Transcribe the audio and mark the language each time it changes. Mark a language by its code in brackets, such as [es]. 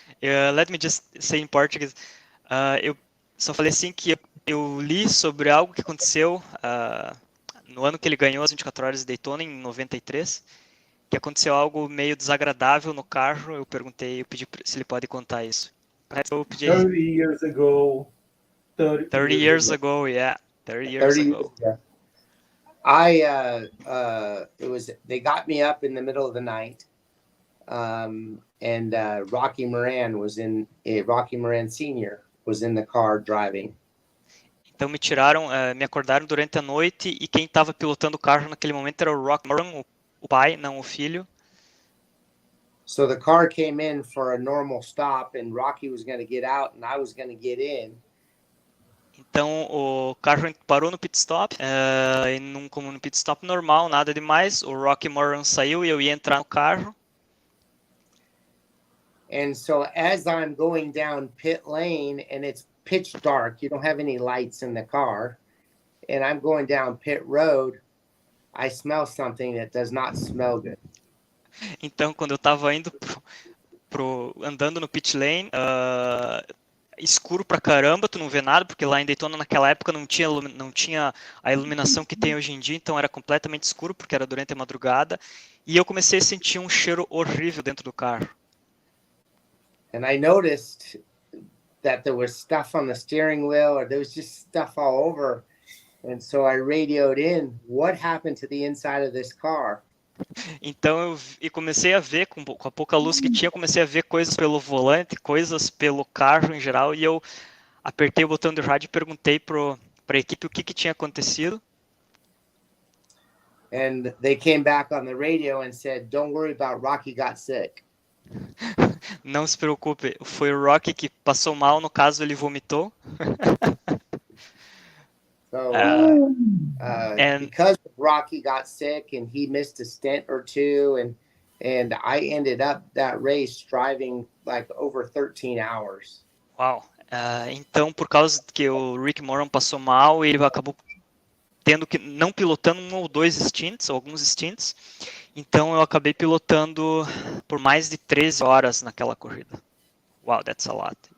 [en] Let me just say in Portuguese. [pt] Eu só falei assim que eu li sobre algo que aconteceu no ano que ele ganhou as 24 horas de Daytona, em 93, que aconteceu algo meio desagradável no carro. Eu pedi se ele pode contar isso. Eu pedi [en] 30 years ago. 30 years ago, yeah. 30 years 30 ago. years ago. They got me up in the middle of the night. And Rocky Moran Sr. was in the car driving. [pt] Então me acordaram durante a noite e quem estava pilotando o carro naquele momento era o Rocky Moran, o pai, não o filho. [en] So the car came in for a normal stop and Rocky was going to get out and I was going to get in. [pt] Então o carro parou no pit stop, como no pit stop normal, nada demais. O Rocky Moran saiu e eu ia entrar no carro. [en] And so as I'm going down pit lane and it's pitch dark, you don't have any lights in the car, and I'm going down pit road, I smell something that does not smell good. [pt] Então quando eu estava indo andando no pit lane, escuro pra caramba, tu não vê nada, porque lá em Daytona naquela época não tinha a iluminação que tem hoje em dia, então era completamente escuro, porque era durante a madrugada, e eu comecei a sentir um cheiro horrível dentro do carro. [en] And I noticed that there was stuff on the steering wheel, or there was just stuff all over, and so I radioed in, what happened to the inside of this car? [pt] Então eu comecei a ver, com a pouca luz que tinha, comecei a ver coisas pelo volante, coisas pelo carro em geral, e eu apertei o botão de rádio e perguntei para a equipe o que tinha acontecido. [en] And they came back on the radio and said, don't worry about Rocky got sick. [pt] Não se preocupe, foi o Rocky que passou mal, no caso ele vomitou. [en] So, and because Rocky got sick and he missed a stint or two, and I ended up that race driving like over 13 hours. [pt] Uau. Então, por causa que o Rick Moran passou mal, ele acabou tendo que não pilotando um ou dois stints, alguns stints. Então eu acabei pilotando por mais de 13 horas naquela corrida. [en] Wow, that's a lot.